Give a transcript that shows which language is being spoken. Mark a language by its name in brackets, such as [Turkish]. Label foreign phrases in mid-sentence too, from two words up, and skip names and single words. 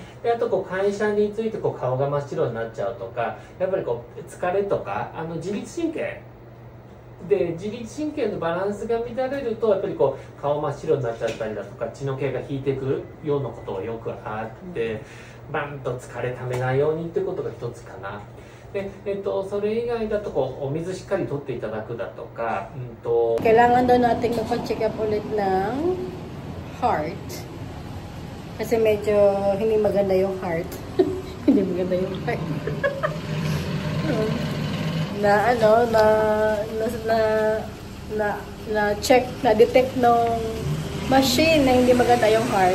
[Japanese] であとこう会社についてこう顔が真っ白になっちゃうとか、やっぱりこう疲れとか自律神経で自律神経のバランスが乱れるとやっぱりこう顔真っ白になっちゃったりだとか血の気が引いてくるようなことがよくあって、バンと疲れためないようにっていうことが一つかな。でそれ以外だとこうお水しっかりとっていただくだとか、 [Filipino] Kailangan daw natin magpa-check up ulit ng heart. Kasi medyo hindi maganda yung heart. Hindi maganda yung heart. na check, na detect nung machine na hindi maganda yung heart.